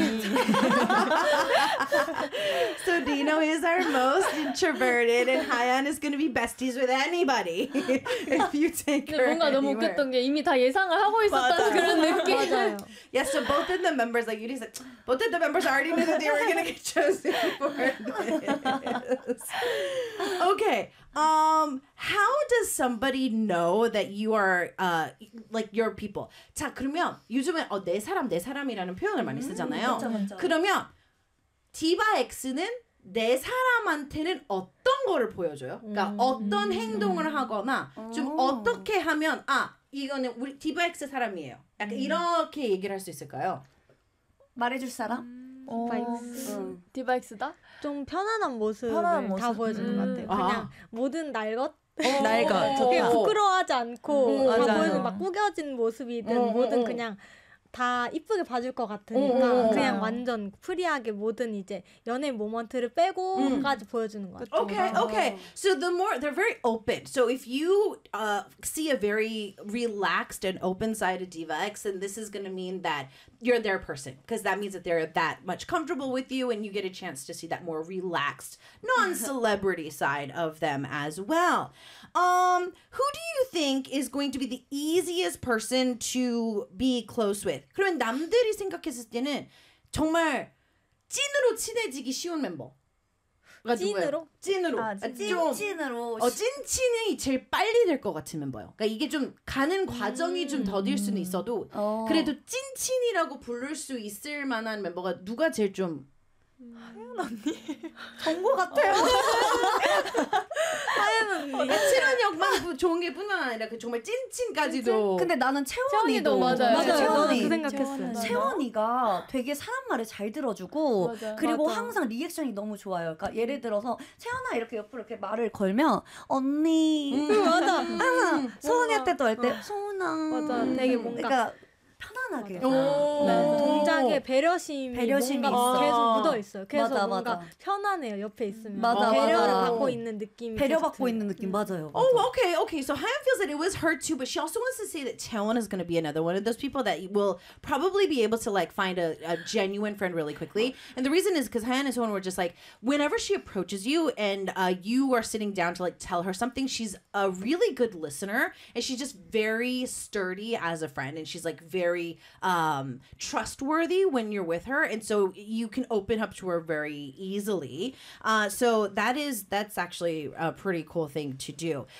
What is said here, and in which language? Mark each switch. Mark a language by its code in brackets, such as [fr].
[en] So Dino is our most introverted, and Haeyeon is going to be besties with anybody if you take her. [ko] 뭔가 너무 웃겼던 게 이미 다 예상을 하고 있었던 그런 느낌. [en] Yeah, so both of the members, like you just said, both of the members already knew that they were going to get chosen for this. Okay. How does somebody know that you are like your people? [ko] 자, 그러면 요즘에 내 사람, 내 사람이라는 표현을 많이 쓰잖아요. 맞아. 그러면 디바 X는 내 사람한테는 어떤 거를 보여줘요? 그러니까 어떤 행동을 하거나 좀 어떻게 하면 아, 이거는 우리 디바 X 사람이에요. 약간 이렇게 얘기를 할 수 있을까요? 말해줄 사람? 디바 X다? 좀 편안한 모습을 편안한 모습. 다 보여주는 것 같아요. 그냥 아. 모든 날 것? 날 것. 좋다. 부끄러워하지 않고 다 보여주는 막 꾸겨진 모습이든 뭐든 그냥 다 이쁘게 봐줄 것 같으니까 그냥 완전 프리하게 모든 이제 연애 모먼트를 빼고 까지 보여주는 것 같아요. [en] Okay, okay. So the more, they're very open. So if you see a very relaxed and open side of Diva X, then this is going to mean that you're their person. Because that means that they're that much comfortable with you and you get a chance to see that more relaxed, non-celebrity side of them as well. Who do you think is going to be the easiest person to be close with? [ko] 그러면 남들이 생각했을 때는 정말 찐으로 친해지기 쉬운 멤버. 찐으로? 찐으로. 아, 찐으로. 찐친이 제일 빨리 될 것 같은 멤버예요. 그러니까 이게 좀 가는 과정이 좀 더딜 수는 있어도 그래도 찐친이라고 부를 수 있을 만한 멤버가 누가 제일 좀 하연 언니 좋은 것 같아요. 하연 언니 친언니만 좋은 게 뿐만 아니라 그 정말 찐친까지도 근데 나는 채원이도 맞아요. 채원이 그 생각했어요. 채원이가 되게 사람 말을 잘 들어주고 맞아요. 그리고 맞아. 항상 리액션이 너무 좋아요. 그러니까 예를 들어서 채원아 이렇게 옆으로 이렇게 말을 걸면 언니 맞아 소은이 때도 할 때 소은아 맞아 되게 뭔가 그러니까 편안하게 네. 동작에 배려심이 뭔가 있어. 계속 묻어 있어요. 그래서 맞아, 뭔가 맞아. 편안해요. 옆에 있으면 맞아, 배려를 맞아. 받고 있는 느낌이 배려받고 있는 느낌 맞아요. [en] Oh, [ko] 맞아. [en] okay, okay. So Haeyeon feels that it was her too, but she also wants to say that Taewon is going to be another one of those people that will probably be able to like find a genuine friend really quickly. And the reason is because Haeyeon and Taewon were just like whenever she approaches you and you are sitting down to like tell her something, she's a really good listener and she's just very sturdy as a friend and she's like very trustworthy when you're with her and so you can open up to her very easily so that's actually a pretty cool thing to do.